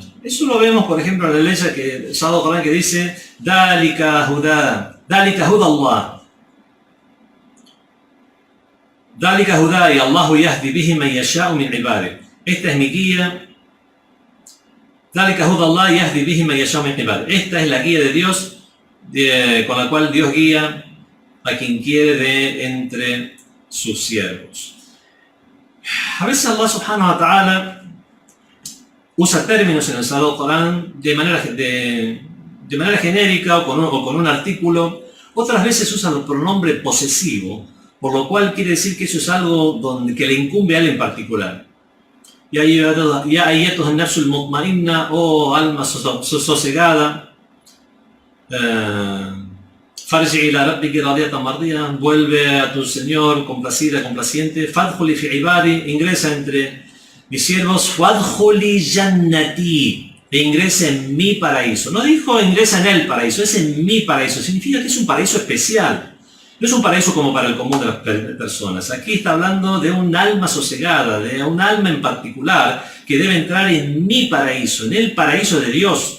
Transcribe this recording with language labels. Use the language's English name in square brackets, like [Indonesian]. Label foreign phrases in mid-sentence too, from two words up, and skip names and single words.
[Spanish] Eso lo vemos, por ejemplo, en la ley que Sagrado Corán que dice: [Arabic] ذلك هدى الله. ذلك هدى و الله يهدي به من يشاء من عباده. [Spanish] Esta es mi guía. [Arabic] ذلك هدى الله يهدي به من يشاء من عباده. [Spanish] Esta es la guía de Dios, con la cual Dios guía a quien quiere de entre sus siervos. A veces Allah [Arabic] سبحانه وتعالى [Spanish] usa términos en el Sagrado Corán de manera genérica o con un artículo. Otras veces usa el pronombre posesivo, por lo cual quiere decir que eso es algo que le incumbe a él en particular. [Arabic] يا أيتها النفس المطمئنة, [Spanish] o alma sosegada, [Arabic] فارجعي إلى ربك راضية مرضية, [Spanish] vuelve a tu Señor complacida, complaciente. [Arabic] فادخلي في عبادي, [Spanish] ingresa entre mis siervos. [Arabic] فادخلي جنتي, [Spanish] e ingresa en mi paraíso. No dijo ingresa en el paraíso, es en mi paraíso. Significa que es un paraíso especial. No es un paraíso como para el común de las personas. Aquí está hablando de un alma sosegada, de un alma en particular que debe entrar en mi paraíso, en el paraíso de Dios.